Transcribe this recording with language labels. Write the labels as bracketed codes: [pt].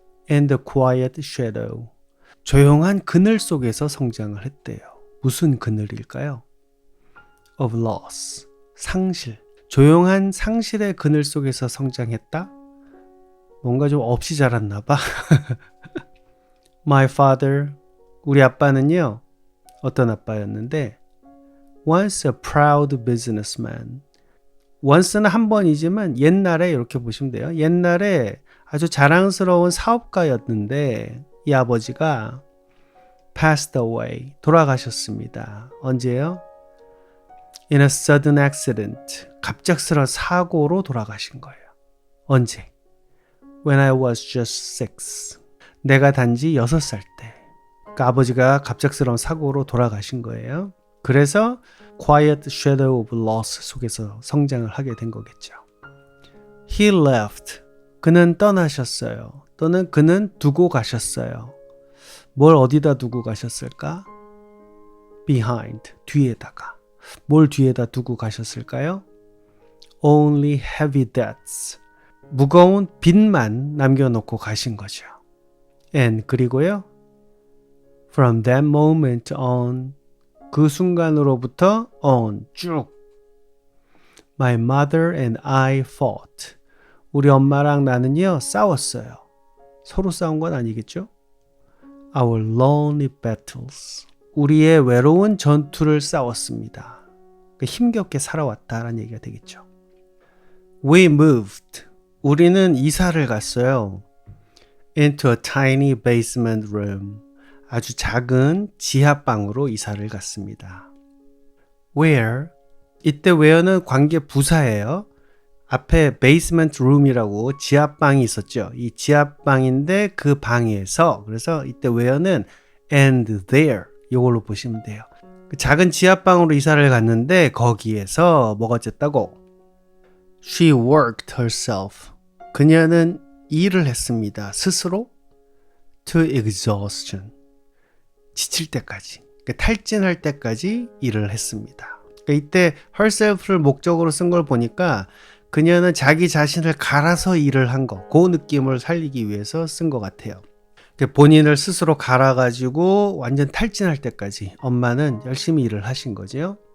[en] In the quiet shadow. [ko] 조용한 그늘 속에서 성장을 했대요. 무슨 그늘일까요? [en] Of loss, [ko] 상실. 조용한 상실의 그늘 속에서 성장했다? 뭔가 좀 없이 자랐나 봐. [en] My father, [ko] 우리 아빠는요, 어떤 아빠였는데 [en] once a proud businessman. [ko] once는 한 번이지만 옛날에 이렇게 보시면 돼요. 옛날에 아주 자랑스러운 사업가였는데 이 아버지가 [en] passed away, [ko] 돌아가셨습니다. 언제요? [en] In a sudden accident, [ko] 갑작스러운 사고로 돌아가신 거예요. 언제? [en] When I was just 6, [ko] 내가 단지 6살 때. 그러니까 아버지가 갑작스러운 사고로 돌아가신 거예요. 그래서 [en] Quiet Shadow of Loss [ko] 속에서 성장을 하게 된 거겠죠. [en] He left, [ko] 그는 떠나셨어요. 또는 그는 두고 가셨어요. 뭘 어디다 두고 가셨을까? [en] Behind, [ko] 뒤에다가. 뭘 뒤에다 두고 가셨을까요? [en] Only heavy debts, [ko] 무거운 빚만 남겨놓고 가신 거죠. [en] And [ko] 그리고요, [en] From that moment on, [ko] 그 순간으로부터 [en] on, 쭉 My mother and I fought, [ko] 우리 엄마랑 나는요 싸웠어요. 서로 싸운 건 아니겠죠? [en] Our lonely battles, [ko] 우리의 외로운 전투를 싸웠습니다. 힘겹게 살아왔다라는 얘기가 되겠죠. [en] We moved, [ko] 우리는 이사를 갔어요. [en] Into a tiny basement room, [ko] 아주 작은 지하방으로 이사를 갔습니다. [en] Where, [ko] 이때 where는 관계 부사예요. 앞에 [en] basement room [ko] 이라고 지하방이 있었죠. 이 지하방인데 그 방에서, 그래서 이때 where는 [en] and there, [ko] 이걸로 보시면 돼요. 그 작은 지하방으로 이사를 갔는데 거기에서 뭐가 어쨌다고? [en] She worked herself. [ko] 그녀는 일을 했습니다. [en] 스스로 to exhaustion. [ko] 지칠 때까지, 그러니까 탈진할 때까지 일을 했습니다. 그러니까 이때 herself를 목적으로 쓴 걸 보니까 그녀는 자기 자신을 갈아서 일을 한 거, 그 느낌을 살리기 위해서 쓴 것 같아요. 본인을 스스로 갈아가지고 완전 탈진할 때까지 엄마는 열심히 일을 하신 거죠.